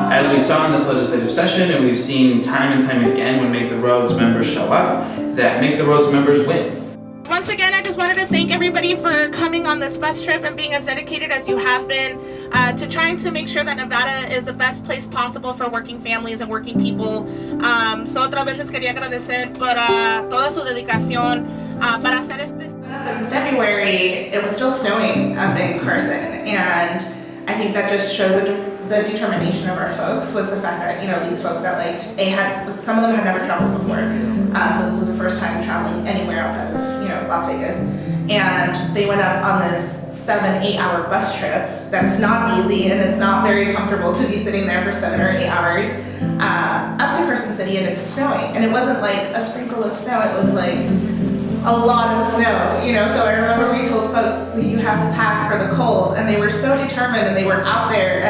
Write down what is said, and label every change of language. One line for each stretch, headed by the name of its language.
English: As we saw in this legislative session, and we've seen time and time again when Make the Roads members show up, that Make the Roads members win. Once again, I just wanted to thank everybody for coming on this bus trip and being as dedicated as you have been to trying to make sure that Nevada is the best place possible for working families and working people.
Spanish: So otra vez les quería agradecer por toda su dedicación para hacer este.
English: In February, it was still snowing up in Carson, and I think that just shows the determination of our folks was the fact that, you know, these folks that some of them had never traveled before, so this was the first time traveling anywhere outside of, you know, Las Vegas, and they went up on this 7-8 hour bus trip that's not easy, and it's not very comfortable to be sitting there for 7 or 8 hours up to Carson City, and it's snowing, and it wasn't like a sprinkle of snow, it was like a lot of snow, you know. So I remember we told folks, you have to pack for the cold, and they were so determined, and they were out there.